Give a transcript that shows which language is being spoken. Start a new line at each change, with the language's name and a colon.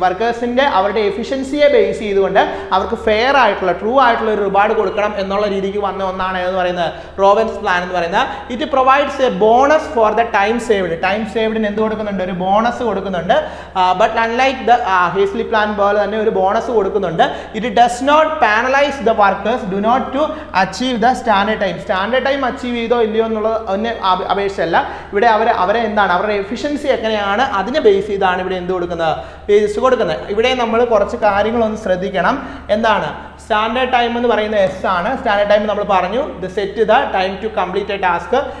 Malayalam: വർക്കേഴ്സിന്റെ അവരുടെ എഫിഷ്യൻസിയെ ബേസ് ചെയ്തുകൊണ്ട് അവർക്ക് ഫെയർ ആയിട്ടുള്ള ട്രൂ ആയിട്ടുള്ള ഒരു റിവാർഡ് കൊടുക്കണം എന്നുള്ള രീതിക്ക് വന്ന ഒന്നാണ് എന്ന് പറയുന്നത് റോവൻസ് പ്ലാൻ എന്ന് പറയുന്നത്.
English: it provides a bonus for the time സേവ്ഡിന്
Malayalam: എന്ത് കൊടുക്കുന്നുണ്ട്? ഒരു ബോണസ് കൊടുക്കുന്നുണ്ട്.
English: but unlike the ഹേസ്ലി plan
Malayalam: പോലെ തന്നെ ഒരു ബോണസ് കൊടുക്കുന്നുണ്ട്.
English: It does not penalize the workers do not to achieve the standard time.
Malayalam: Standard time achieve ചെയ്തോ ഇല്ലയോ എന്നുള്ളത് ഒന്നും അപേക്ഷയല്ല. ഇവിടെ അവരെ എന്താണ് അവരുടെ എഫിഷ്യൻസി എങ്ങനെയാണ് അതിനെ ബേസ് ചെയ്താണ് ഇവിടെ എന്ത് കൊടുക്കുന്നത്? വേജസ് കൊടുക്കുന്നത്. ഇവിടെ നമ്മൾ കുറച്ച് കാര്യങ്ങളൊന്ന് ശ്രദ്ധിക്കണം. എന്താണ് സ്റ്റാൻഡേർഡ് ടൈം എന്ന് പറയുന്നത് എസ് ആണ്. സ്റ്റാൻഡേർഡ് ടൈം നമ്മൾ പറഞ്ഞു
English: The set the time to complete a task.